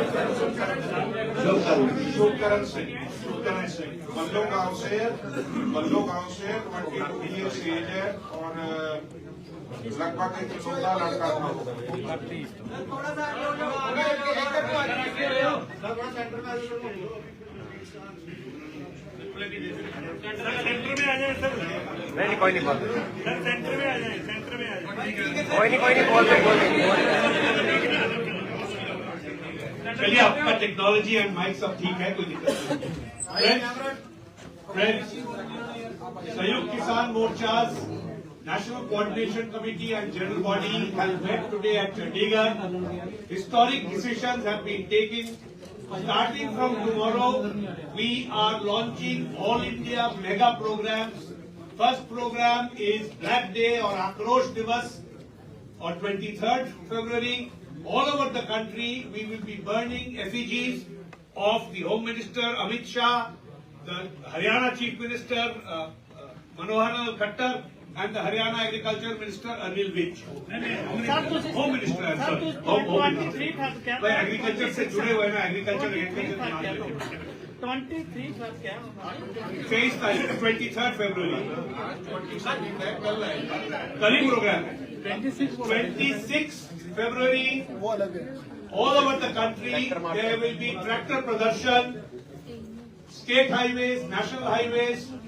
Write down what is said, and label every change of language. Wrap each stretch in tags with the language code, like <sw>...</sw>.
<hi>शुभकरण सिंह बल्लो गांव से 22 years as है और लगभग एक छोटा लड़का था। नहीं कोई नहीं बोल, सेंटर में आ जाए, सेंटर में आ जाए, कोई नहीं बोल चलिए, आपका टेक्नोलॉजी एंड माइक सब ठीक है, कोई दिक्कत नहीं।</hi> <en>Friends, Samyukt Kisan Morcha's National Coordination Committee and General Body has met today at Chandigarh. Historic decisions have been taken. Starting from tomorrow, we are launching All India mega programs. First program is Black Day or Akrosh Divas on 23rd February. All over the country, we will be burning effigies of the Home Minister Amit Shah, the Haryana Chief Minister Manohar Lal Khattar, and the Haryana Agriculture Minister Anil Vij. Home Minister, I'm sorry. Home Minister.</en> <hi>भाई agriculture से जुड़े हुए ना, agriculture 23 पर क्या? 23 तारीख 23rd February. कल ही programme है। 26 February.</hi> <en>All over the country there will be tractor pradarshan, state highways, national highways.</en>